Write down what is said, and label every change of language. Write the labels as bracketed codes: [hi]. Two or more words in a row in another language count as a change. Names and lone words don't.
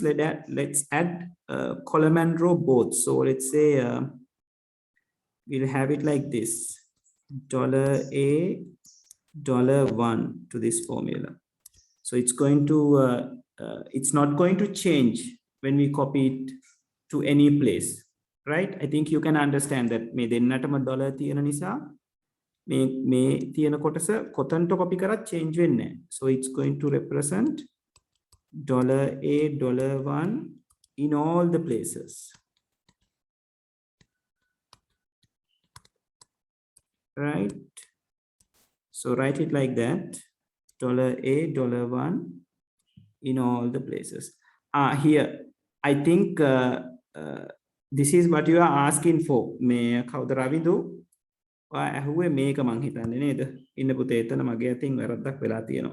[en] Let's add column and row both. So let's say we'll have it like this, $A, $1 to this formula. So it's going to, it's not going to change when we copy it to any place, right? I think you can understand that [si] මේ දෙන්නටම dollar තියෙන නිසා මේ තියෙන කොටස කොතනට copy කරත් change වෙන්නේ නැහැ. [en] So it's going to represent $A, $1 in all the places. Right? So write it like that, $A, $1 in all the places. Here, I think this is what you are asking for. [si] මේ කවුද රවිදු? ඇහුවේ මේක මං හිතන්නේ නේද? ඉන්න පුතේ එතන මගේ අතින් වැරද්දක් වෙලා තියෙනවා.